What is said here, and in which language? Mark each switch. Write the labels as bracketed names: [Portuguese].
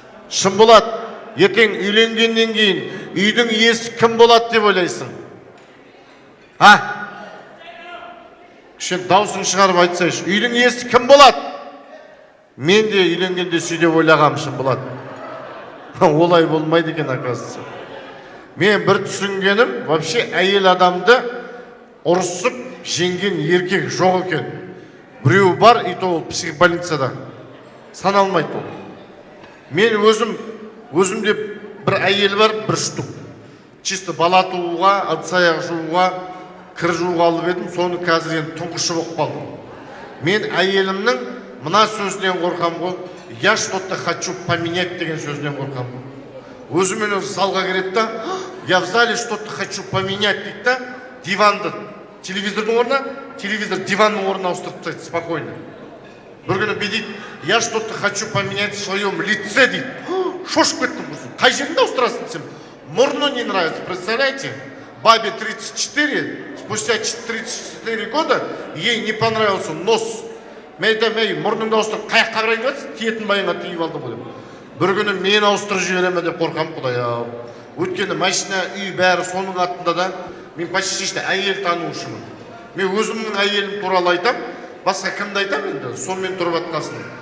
[Kazakh] Шынболат, ертең үйленгеннен кейін үйдің иесі кім болады деп ойлайсың? Кішкене даусың шығарып айтсайшы, үйдің иесі кім болады? Мен де үйленгенде сөйдеп ойлағам, Шынболат. Олай болмайды екен, оказывается. Мен бір түсінгенім, вообще әйел адамды ұрысып жеңген еркек жоқ екен. Біреу бар, [Russian] и то [Kazakh] ол психбольницада. Саналмайды ол. Мен өзімде бір әйел бар, бір штук. Чисто бала тууға, ыдыс-аяқ жууға, кір жууға алып едім, соны қазір енді тұңғышы болып қалдым. Мен әйелімнің мына сөзінен қорқам ғой, [Russian] я что-то хочу поменять [Kazakh] деген сөзінен қорқам ғой. Өзімен өзі залға кіреді да, [Russian] я в зале что-то хочу поменять [Kazakh] дейді да, диванды телевизордың орнына, телевизор диванның орнына ауыстырып тастайды спокойно. Бір күні бе дейді, [Russian] я что-то хочу поменять в своем лице [Kazakh] дейді. Шошып кеттім құрсын. Қай жерінде ауыстырасың десем, мұрны [Russian] не нравится, представляете? Бабе 34, спустя 34 года ей не понравился нос. [Kazakh] Мен айтамын, мұрныңды ауыстырып, қаяққа қарай кетсің, тиетін байыңа тиіп алды ғой деп. Бір күні мен ауыстырып жібереме деп қорқам, Құдай-ау. Өйткені машина, үй бәрі соның аттында да, мен почти әйел танушымын. Мен өзімнің әйелім туралы айтам, басқа кімді айтам енді, сонымен тұрып атқасын.